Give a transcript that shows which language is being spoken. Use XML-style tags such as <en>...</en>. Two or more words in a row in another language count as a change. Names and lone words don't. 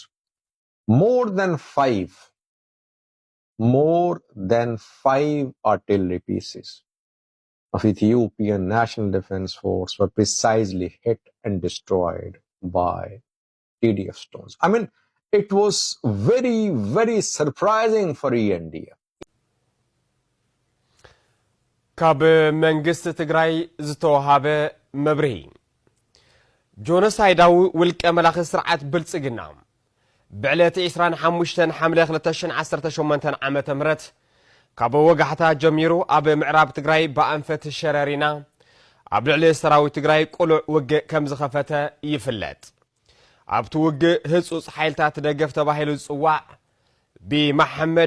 <en>More than five artillery pieces of Ethiopian National Defense Force were precisely hit and destroyed by TDF stones. I mean, it was very, very surprising for ENDF.</en> <ti>ካብ መንግስቲ ትግራይ ዝተወሃበ መብርሂ ጆኖሳይዳዊ ውልቀ መላኺ ስርዓት ብልጽግና ብዕለት 25 ሐምለ 2018 ዓመተ ምህረት ካብ ወጋሕታ ጀሚሩ ኣብ ምዕራብ ትግራይ በአንፈት ሸረሪና ኣብ ልዕሊ ሰራዊት ትግራይ ቁሉዕ ውግእ ከም ዝኸፈተ ይፍለጥ ኣብቲ ውግእ ህጹጽ ሓይልታት ደገፍ ተባሂሉ ዝጽዋዕ ብመሐመድ</ti>